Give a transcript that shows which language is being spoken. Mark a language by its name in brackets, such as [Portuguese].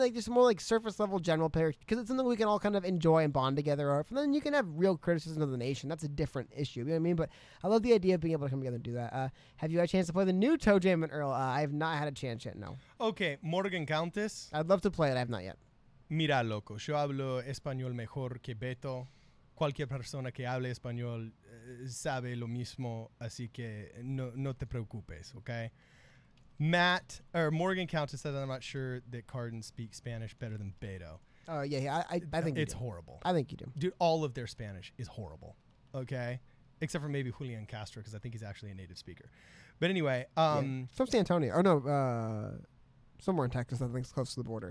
[English] Like just more like surface level general patriotism, because it's something we can all kind of enjoy and bond together over. And then you can have real criticism of the nation. That's a different issue. You know what I mean? But I love the idea of being able to come together and do that. Have you had a chance to play the new Toe Jam and Earl? I have not had a chance yet, no. Okay, Morgan Countess. I'd love to play it. I have not yet. [Spanish] Mira, loco, yo hablo español mejor que Beto. Cualquier persona que hable español sabe lo mismo, así que no te preocupes, okay? [English] Morgan Countess says, I'm not sure that Cardin speaks Spanish better than Beto. Oh, yeah. I think it's you do. horrible. I think you do. Dude, all of their Spanish is horrible, okay? Except for maybe Julian Castro, because I think he's actually a native speaker. But anyway. From San Antonio. Or no, somewhere in Texas, I think it's close to the border.